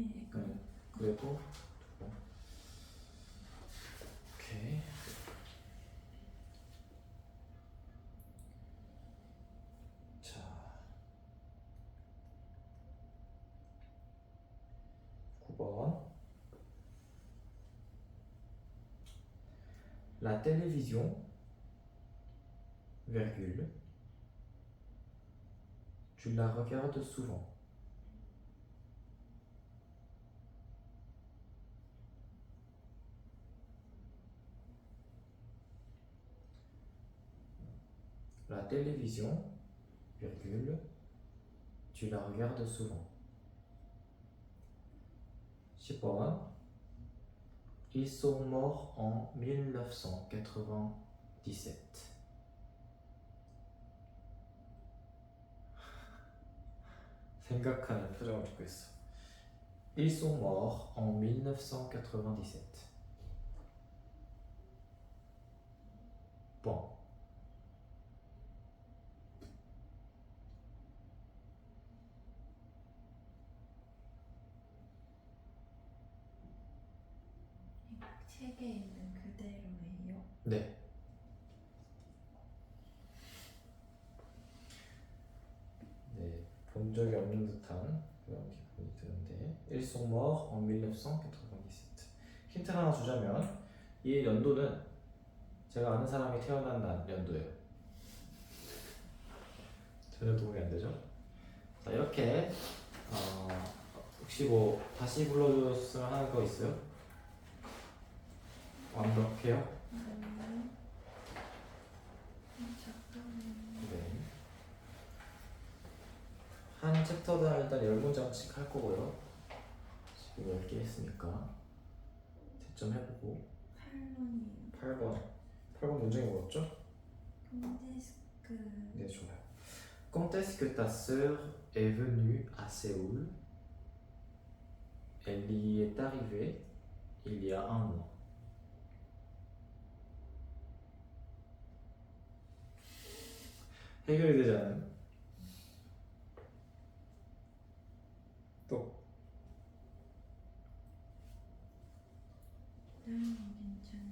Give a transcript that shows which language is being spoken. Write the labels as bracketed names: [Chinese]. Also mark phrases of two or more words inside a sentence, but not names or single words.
[Korean] 네. 그래도 2번. 오케이. 자, 9번. [French] La télévision, virgule, tu la regardes souvent. La télévision, virgule, tu la regardes souvent. 10번. Ils sont morts en 1997. [Korean] 생각하는 표정을 짓고 있어. [French] Ils sont morts en 1997. Bon. [Korean] 책에 있는 그대로예요. 네. 네, 본 적이 없는 듯한 그런 기분이 드는데 [French] Ils sont morts en 1997. [Korean] 힌트 하나 주자면 이 연도는 제가 아는 사람이 태어난 연도예요. 전혀 도움이 안 되죠? 자, 이렇게 혹시 뭐 다시 불러줬으면 하는 거 있어요? 완벽해요? 잠깐만요. 네. 한 챕터당 일단 10문장씩 할 거고요. 지금 10개 했으니까 채점해보고 8번이에요. 8번 문장이 뭐였죠? [French] quand est-ce que. [Korean] 네, 좋아요. [French] Quand est-ce que ta sœur est venue à Séoul? Elle y est arrivée il y a un mois. [Korean] 해결이 되지 않은 또 괜찮을 것 같아.